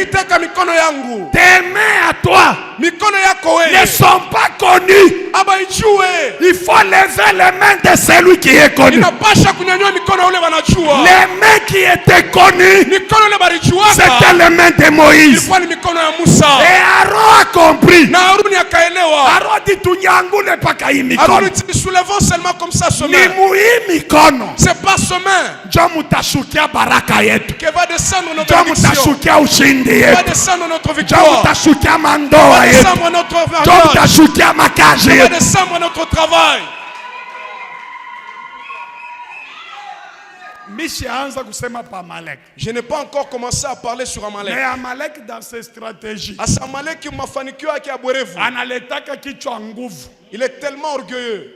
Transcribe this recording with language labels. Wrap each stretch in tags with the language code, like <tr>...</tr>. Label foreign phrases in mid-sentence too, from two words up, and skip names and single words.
<fr>Tes mains à toi ne sont pas connues. Il faut lever les mains de celui qui est connu. Les mains qui étaient connues, c'était les mains de Moïse. Et Aaron a compris. Aaron dit</fr> <sw>tunyangule paka hii mikono. Ni mikono.</sw> <fr>C'est pas semaine.</fr> <sw>Ndio mutashukia baraka yetu.</sw> <fr>Que va descendre notre bénédiction.</fr> <sw>Ndio mutashukia ushindi yetu.</sw> <fr>Va descendre notre victoire.</fr> <sw>Ndio mutashukia mandoa yetu.</sw> <fr>Va descendre notre mariage.</fr> <sw>Ndio mutashukia makazi yetu.</sw> <fr>Va descendre notre travail. Je n'ai pas encore commencé à parler sur Amalek. Mais Amalek dans ses stratégies, il est tellement orgueilleux.</fr>